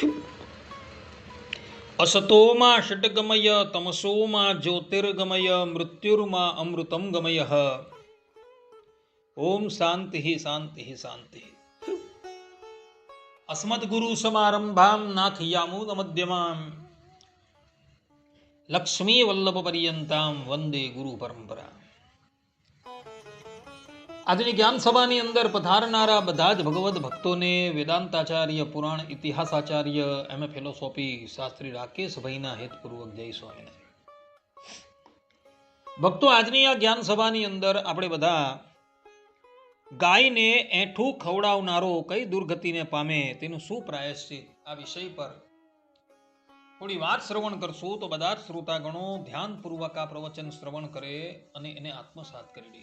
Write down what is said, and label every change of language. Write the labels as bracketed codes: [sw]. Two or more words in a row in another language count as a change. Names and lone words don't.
[sa] असतो मा षट्गमय तमसो मा ज्योतिर्गमय मृत्युर्मा अमृतं गमयः। ओम शांति शांति शांति। अस्मद्गुरुसमारम्भां नाथयामुनमध्यमाम् लक्ष्मी वल्लभ पर्यंतां वंदे गुरु परंपरा। [gu] આજની જ્ઞાન સભાની અંદર પધારનારા બધા જ ભગવદ ભક્તોને વેદાંતાચાર્ય, પુરાણ ઇતિહાસાચાર્ય, એમ ફિલોસોફી શાસ્ત્રી રાકેશભાઈના હેતપૂર્વક જય સ્વામિનારાયણ. ભક્તો, આજની આ જ્ઞાન સભાની અંદર આપણે બધા ગાયને એઠું ખવડાવનારો કઈ દુર્ગતિને પામે તેનું શું પ્રાયશ્ચિત, આ વિષય પર થોડી વાત શ્રવણ કરશું તો બધા જ શ્રોતાગણો ધ્યાનપૂર્વક આ પ્રવચન શ્રવણ કરે અને એને આત્મસાત કરી લે.